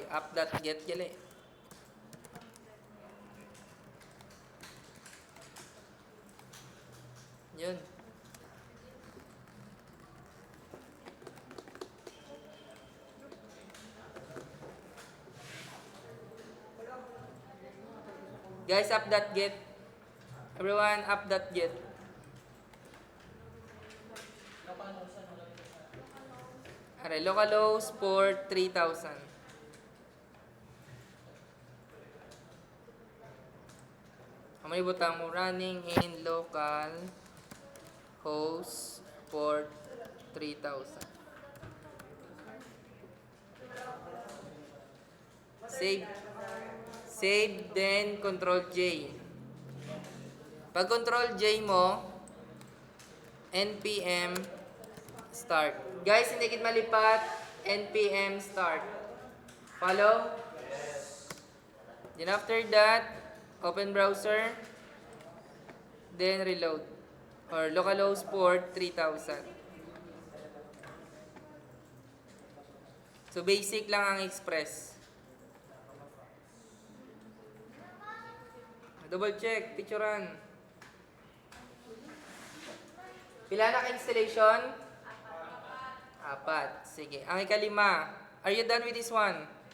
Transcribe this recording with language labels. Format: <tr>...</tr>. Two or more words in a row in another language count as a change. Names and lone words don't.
<hil>App.get gali. Yun.</hil> <en>Guys, app.get. Everyone, app.get. Aray, localhost port 3,000.</en> <hil>May butang mo</hil> <en>running in local host port 3,000. Save, then Control J.</en> <hil>Pag Control J mo, npm start. Guys, hindi kit malipat,</hil> <en>npm start. Follow? Yes. Then after that, open browser, then reload. Or localhost port 3,000. So basic</en> <hil>lang ang</hil> <en>express.</en> <hil>Double check, picturean. Pila na ka-installation? 4. Sige. Ang ikalima.</hil> <en>Are you done with this one?</en>